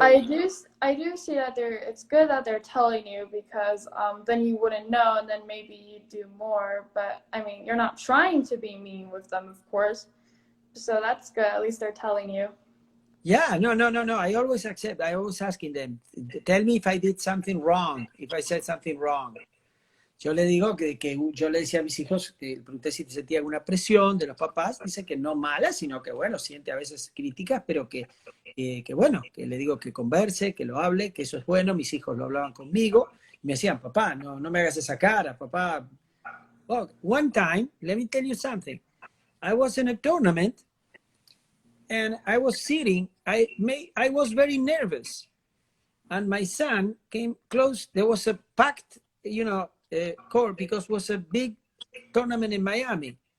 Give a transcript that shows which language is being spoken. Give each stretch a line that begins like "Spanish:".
English: I do see that it's good that they're telling you, because then you wouldn't know, and then maybe you do more. But I mean, you're not trying to be mean with them, of course. So that's good. At least they're telling you. yeah, no. I always accept. I always asking them, tell me if I did something wrong, if I said something wrong.
Spanish: Yo le digo que yo le decía a mis hijos, pregunté si sentía alguna presión de los papás, dice que no mala, sino que bueno, siente a veces críticas, pero que bueno, que le digo que converse, que lo hable, que eso es bueno. Mis hijos lo hablaban conmigo y me decían, papá, no me hagas esa cara, papá.
English: Oh, one time, let me tell you something. I was in a tournament and I was sitting, I was very nervous. And my son came close. There was a packed, court, because it was a big tournament in Miami.